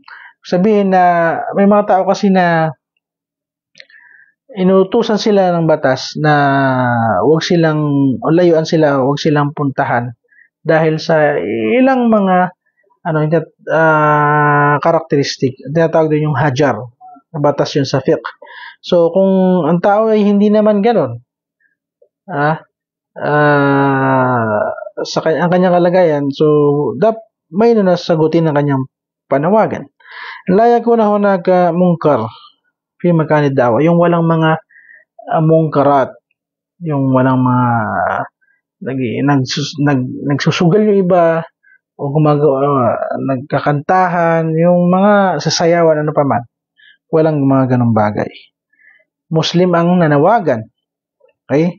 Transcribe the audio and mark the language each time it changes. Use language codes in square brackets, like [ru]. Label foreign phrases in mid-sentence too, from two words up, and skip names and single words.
[tl] Sabihin na may mga tao kasi na inuutusan sila ng batas na wag silang o layuan sila, wag silang puntahan dahil sa ilang mga karakteristik. Tinatawag din yung hajar. Batas yun sa fiqh. So, kung ang tao ay hindi naman ganon, ang kanyang kalagayan, so, may nasagutin ang kanyang panawagan. [ar] La yakuna hunaka munkar fi makanid da'wa, [tl] yung walang mga mungkarat, yung walang mga nagsusugal yung iba o gumagawa, nagkakantahan, yung mga sasayawan, ano pa man. Walang mga ganong bagay. Muslim ang nanawagan. Okay?